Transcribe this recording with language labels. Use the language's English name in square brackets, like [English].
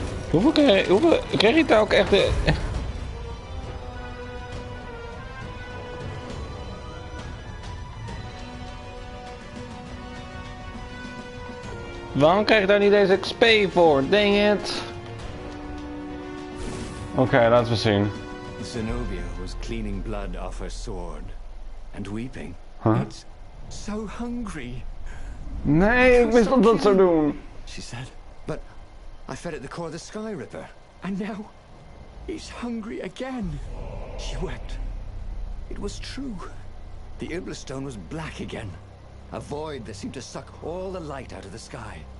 [Dutch] Hoeveel kreeg ik daar ook echt de... Waarom krijg ik daar niet deze XP voor? [English] Dang it. [Dutch] Oké, laten we zien. [English] Zenobia was cleaning blood off her sword and weeping. Huh? It's so hungry. [Dutch] Nee, ik wist dat dat zou doen. [English] She said, but I fed it the core of the Sky Ripper, and now he's hungry again. She wept. It was true. The Iblis stone was black again. A void that seemed to suck all the light out of the sky.